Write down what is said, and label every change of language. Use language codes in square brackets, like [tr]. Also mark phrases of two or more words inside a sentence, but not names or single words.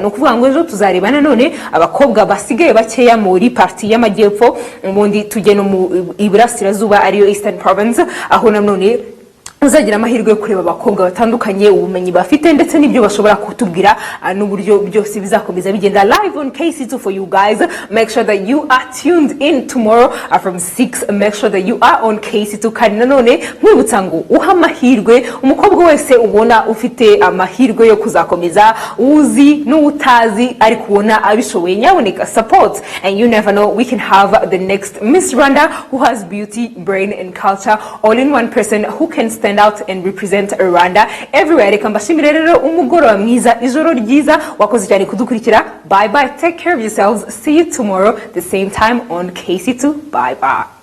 [rw] No kuvuga ngo ejo tuzareba nanone abakobwa basigaye bakeya muri parti y'Amajyepfo, ubundi tujye no mu Iburasirazuba ariyo Eastern Province, aho nanone uzagira amahirwe yo kureba abakobwa batandukanye, ubumenyi bafite ndetse n'ibyo bashobora kutubwira n'uburyo byose bizakomeza bigenda [en] live on KC2 for you guys. Make sure that you are tuned in tomorrow from 6. Make sure that you are on KC2. [rw] Kandi nanone mwibutsa ngo uha amahirwe umukobwa wese ubona ufite amahirwe yo kuzakomeza, uzi n'utazi ariko ubona abishoboye, nyaboneka [en] support, and you never know, we can have the next Miss Rwanda who has beauty, brain and culture all in one person, who can stand out and represent Rwanda everywhere. [rw] Reka mbashimire rero, umugoroba mwiza, ijoro ryiza, wakoze cyane kudukurikira. [en] Bye bye, take care of yourselves, see you tomorrow the same time on KC2. Bye bye.